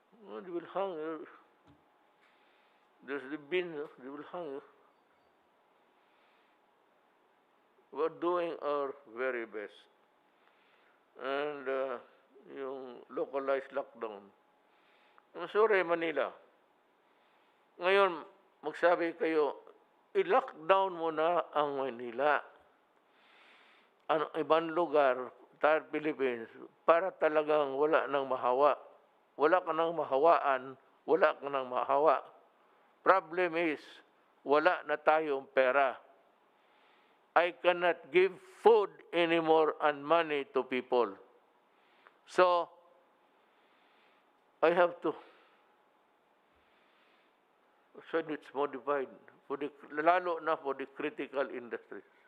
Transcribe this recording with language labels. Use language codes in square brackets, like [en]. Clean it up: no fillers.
[en] Oh, they will hang you. There's the bin, they will hang you. We're doing our very best. And yung localized lockdown. I'm sorry, Manila. [tl] Ngayon, magsabi kayo, i-lockdown mo na ang Manila. Ibang lugar, entire Philippines, para talagang wala nang mahawa. Wala ka nang mahawaan, wala ka nang mahawa. [en] Problem is, [tl] wala na tayong pera. [en] I cannot give food anymore and money to people. So, I have to, so it's modified, for the, [tl] lalo na [en] for the critical industries.